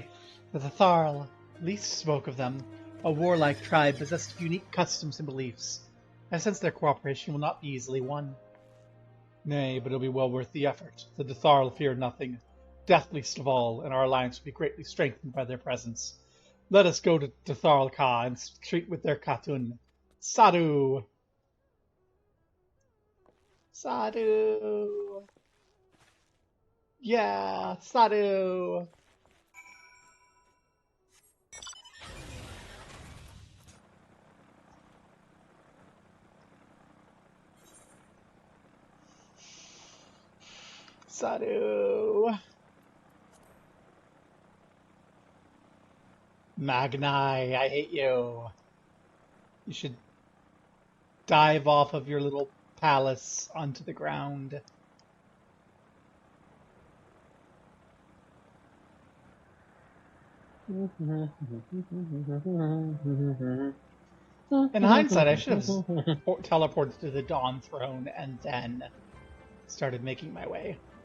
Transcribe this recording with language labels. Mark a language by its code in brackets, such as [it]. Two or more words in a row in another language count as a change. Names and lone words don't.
[en] The Tharl, least spoke of them, a warlike tribe possessed of unique customs and beliefs. I sense their cooperation will not be easily won. Nay, but it'll be well worth the effort. The Tharl fear nothing, death least of all, and our alliance will be greatly strengthened by their presence. Let us go to Tharl Ka and treat with their Khatun. Sadu! Sadu! Yeah, Sadu! Sadu! Magnai, I hate you. You should dive off of your little palace onto the ground. In hindsight, I should have teleported to the Dawn Throne and then started making my way.